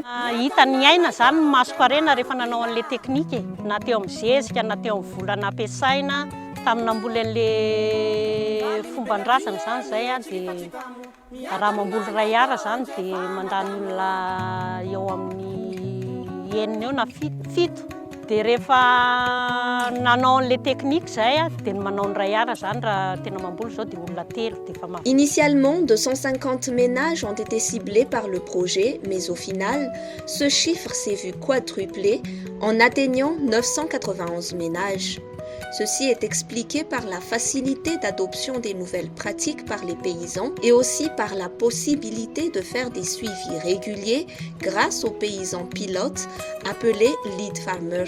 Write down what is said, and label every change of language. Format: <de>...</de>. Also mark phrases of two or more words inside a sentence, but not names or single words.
<mg>Hita ny aina zany ny maso-karena rehefa nanao an'ilay teknika na teo amin'ny zezika na teo amin'ny vola nampiasaina tamina mbola an'ilay fomban-drazana zany zay dia raha mamboly 2 ara zany dia mandany olona eo amin'ny 9 eo na 7. Dia rehefa nanao an'ilay teknika zay dia manao ny 2 ara zany raha tena mamboly zao dia olona 3 dia efa mahavoly.</mg> <fr>Initialement, 250 ménages ont été ciblés par le projet, mais au final, ce chiffre s'est vu quadruplé en atteignant 991 ménages. Ceci est expliqué par la facilité d'adoption des nouvelles pratiques par les paysans et aussi par la possibilité de faire des suivis réguliers grâce aux paysans pilotes appelés</fr> <en>lead farmers.</en>